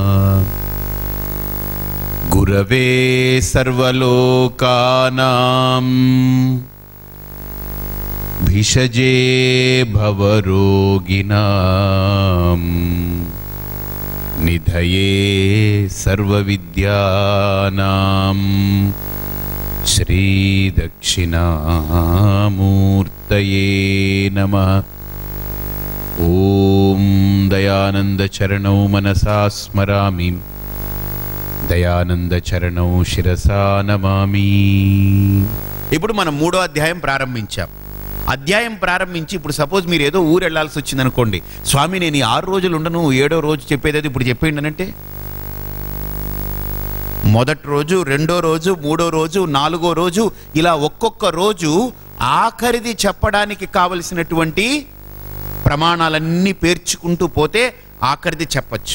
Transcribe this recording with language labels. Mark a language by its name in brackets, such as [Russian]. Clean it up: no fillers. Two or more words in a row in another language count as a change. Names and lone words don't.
[Sanskrit] गुरवे सर्वलोकानां भिषजे भवरोगिणां निधये सर्वविद्यानां श्रीदक्षिणामूर्तये नमः। ओम दयानंदचरणौ मनसा स्मरामि దయానందచరణౌ శిరసా నమామి. [Telugu] ఇప్పుడు మనం 3వ అధ్యాయం ప్రారంభించాం. అధ్యాయం ప్రారంభించి ఇప్పుడు సపోజ్ మీరు ఏదో ఊరు వెళ్ళాల్సి వచ్చింది అనుకోండి. స్వామి నేను ఈ 6 రోజులు ఉండను, 7వ రోజు చెప్పేది ఇప్పుడు చెప్పేయండి అంటే మొదటి రోజు, 2వ రోజు, 3వ రోజు, 4వ రోజు ఇలా ఒక్కొక్క రోజు ఆఖరిది చెప్పడానికి కావలసినటువంటి ప్రమాణాలన్నీ పేర్చుకుంటూ పోతే ఆఖరిది చెప్పచ్చు.